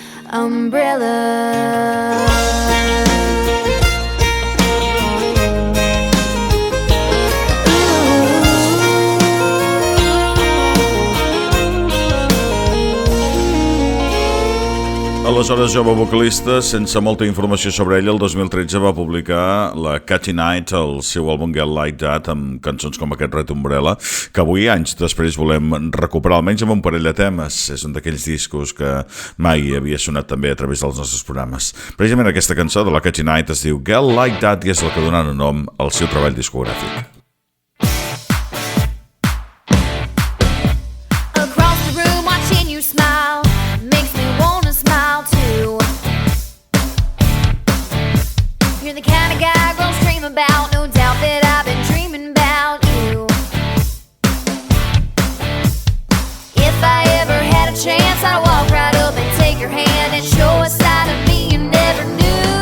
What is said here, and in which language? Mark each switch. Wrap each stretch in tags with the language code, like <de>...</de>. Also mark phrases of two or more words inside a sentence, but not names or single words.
<ca>umbrella. Aleshores, jove vocalista, sense molta informació sobre ella, el 2013 va publicar la Catty Night, el seu àlbum Get Like That, amb cançons com aquest Red Umbrella, que avui, anys després, volem recuperar, almenys amb un parell de temes. És un d'aquells discos que mai havia sonat també a través dels nostres programes. Precisament aquesta cançó de la Catty Night es diu Get Like That i és el que dona nom al seu treball discogràfic.</ca> <en>You're the kind of guy girls dream about. No doubt that I've been dreaming about you. If I ever had a chance, I'd walk right up and take your hand and show a side of me you never knew.</en>